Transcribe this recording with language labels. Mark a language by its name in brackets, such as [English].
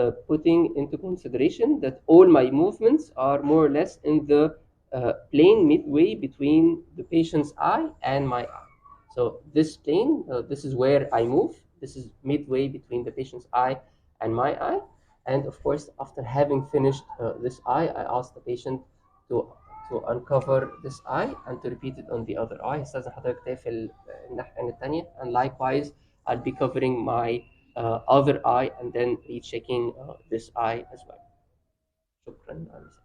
[English] Putting into consideration that all my movements are more or less in the plane midway between the patient's eye and my eye. So this plane, this is where I move. This is midway between the patient's eye and my eye. And of course, after having finished this eye, I ask the patient to uncover this eye and to repeat it on the other eye. [Arabic] استاذن حضرتك تقفل الناحية التانية. [English] And likewise, I'll be covering my other eye and then rechecking this eye as well. [Arabic] شكرا.